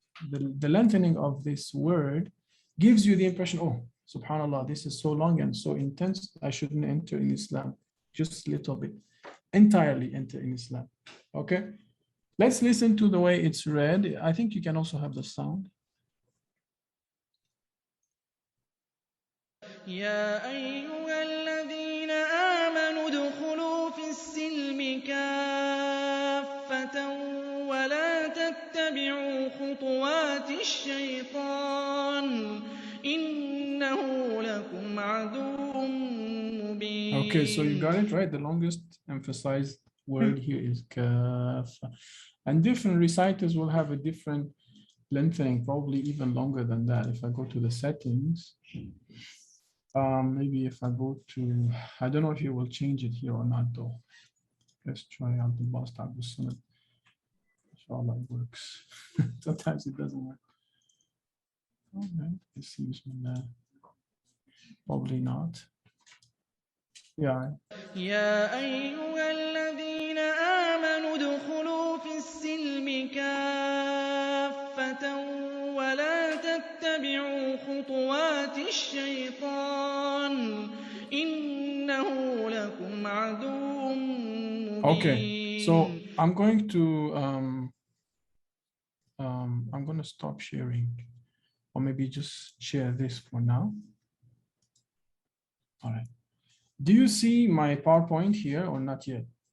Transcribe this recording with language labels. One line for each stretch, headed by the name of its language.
English: The lengthening of this word gives you the impression, oh, subhanAllah, this is so long and so intense, I shouldn't enter in Islam, just a little bit. Entirely enter in Islam, okay? Let's listen to the way it's read. I think you can also have the sound.
Arabic: يا أيها الذين آمنوا ادخلوا في السلم كافة ولا تتبعوا خطوات الشيطان إنه لكم عدو مبين.
English: Okay, so you got it right. The longest emphasized word here is kafa. And different reciters will have a different lengthening, probably even longer than that. If I go to the settings, maybe if I go to, I don't know if you will change it here or not though. Let's try out the boss tab. Inshallah it works. Sometimes it doesn't work. Okay, let's see. Bismillah. Probably not. Yeah.
Arabic: يا أيها الذين آمنوا ادخلوا في السلم كافة ولا تتبعوا خطوات الشيطان إنه لكم عدو مبين.
English: Okay, so I'm going to stop sharing, or maybe just share this for now. All right. Do you see my PowerPoint here or not yet?